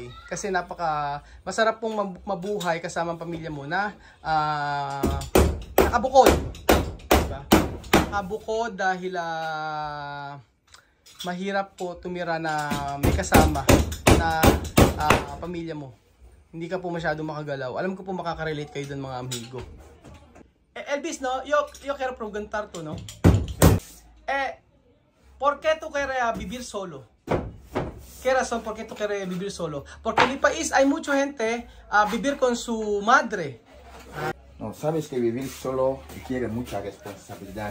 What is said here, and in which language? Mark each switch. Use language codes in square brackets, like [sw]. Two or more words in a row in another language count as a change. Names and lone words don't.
[tl] Kasi masarap pong mabuhay kasama ang pamilya mo na nakabukod. Diba? Nakabukod dahil mahirap po tumira na may kasama na pamilya mo. Hindi ka po masyado makagalaw. Alam ko po makaka-relate kayo dun mga amigo. Elvis, no? [es] Yo quiero preguntar tú, no? ¿Por qué tú quieres vivir solo? ¿Qué razón por qué tú quieres vivir solo? Porque en mi país hay mucha gente vivir con su madre. No, sabes que vivir solo requiere mucha responsabilidad.